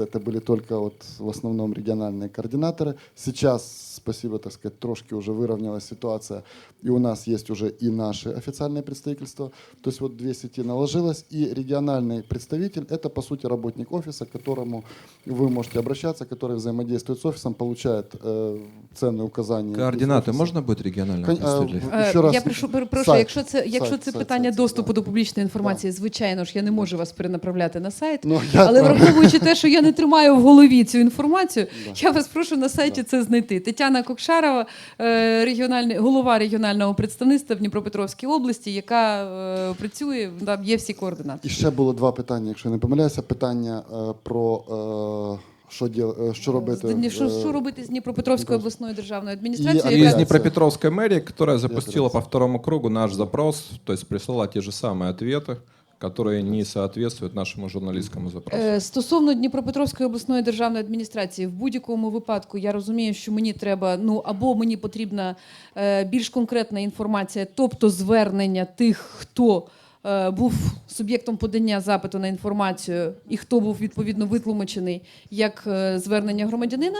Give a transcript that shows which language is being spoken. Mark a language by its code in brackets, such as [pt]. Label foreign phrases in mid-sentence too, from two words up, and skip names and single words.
[ru] Это были только в основном региональные координаторы. Сейчас, спасибо, так сказать, трошки уже выровнялась ситуация, и у нас есть уже и наши официальные представительства. То есть 2 сети наложилось, и региональный представитель – это, по сути, работник офиса, к которому вы можете обращаться, который взаимодействует с офисом, получает ценные указания. Координаты можно будет региональным представителем? [uk] Я прошу, якщо це питання доступу до публічної інформації, звичайно ж, я не можу вас перенаправляти на сайт, але враховуючи те, що я не тримаю в голові цю інформацію, я вас прошу на сайті це знайти. Тетяна Кокшарова, голова регіонального представництва в Дніпропетровській області, яка працює, там є всі координати. І ще було 2 питання, якщо я не помиляюся. Питання про що робити. Що робити з Дніпропетровською обласною державною адміністрацією? [ru] И из Днепропетровской мэрии, которая запустила по 2-му кругу наш запрос, то есть прислала те же самые ответы, которые не соответствуют нашему журналістському запросу. [uk] Стосовно Дніпропетровської обласної державної адміністрації, в будь-якому випадку я розумію, що мені треба, або мені потрібна більш конкретна інформація, тобто звернення тих, хто був суб'єктом подання запиту на інформацію і хто був відповідно витлумачений як звернення громадянина.